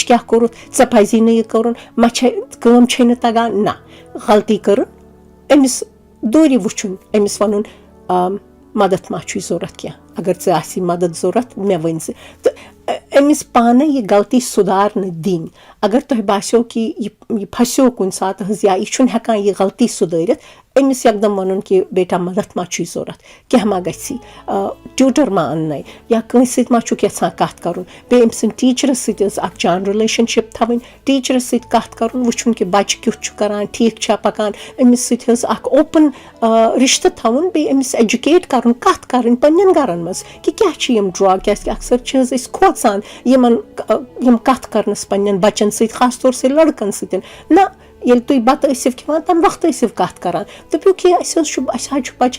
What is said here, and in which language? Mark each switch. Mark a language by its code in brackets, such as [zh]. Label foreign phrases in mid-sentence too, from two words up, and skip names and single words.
[ks] کیٛاہ کوٚرُتھ ژےٚ پَزی نہٕ یہِ کَرُن ما چھے کٲم چھے نہٕ تَگان نہ غلطی کٔرٕن أمِس دوٗرِ وٕچھُن أمِس وَنُن مدد ما چھُے ضوٚرَتھ کینٛہہ اگر ژےٚ آسی مدد ضوٚرَتھ مےٚ ؤنۍ زِ تہٕ أمِس پانَے یہِ غلطی سُدھارنہٕ دِنۍ اگر تۄہہِ باسیو کہِ یہِ پھسیو کُنہِ ساتہٕ حظ یا یہِ چھُنہٕ ہٮ۪کان یہِ غلطی سُدھٲرِتھ أمِس یکدم وَنُن کہِ بیٹا مدد ما چھُے ضوٚرَتھ کیٚنٛہہ ما گژھی ٹیوٗٹر ما اَننَے یا کٲنٛسہِ سۭتۍ ما چھُکھ یَژھان کَتھ کَرُن بیٚیہِ أمۍ سٕنٛدِ ٹیٖچرَس سۭتۍ حظ اَکھ جان رِلیشَنشِپ تھاوٕنۍ ٹیٖچرَس سۭتۍ کَتھ کَرُن وٕچھُن کہِ بَچہِ کیُتھ چھُ کَران ٹھیٖک چھا پَکان أمِس سۭتۍ حظ اَکھ اوپُن رِشتہٕ تھاوُن بیٚیہِ أمِس ایجوکیٹ کَرُن کَتھ کَرٕنۍ پنٛنٮ۪ن گَرَن منٛز کہِ کیٛاہ چھِ یِم ڈرٛاگ کیٛازِکہِ اَکثر چھِ حظ أسۍ کھوژان یِم کَتھ کَرنَس پنٛنٮ۪ن بَچَن سۭتۍ [ur] خاص طور سے [ks] لٔڑکَن سۭتۍ نہ ییٚلہِ تُہۍ بَتہٕ ٲسِو کھٮ۪وان تَمہِ وقتہٕ ٲسِو کَتھ کَران دٔپِو کہِ اَسہِ حظ چھُ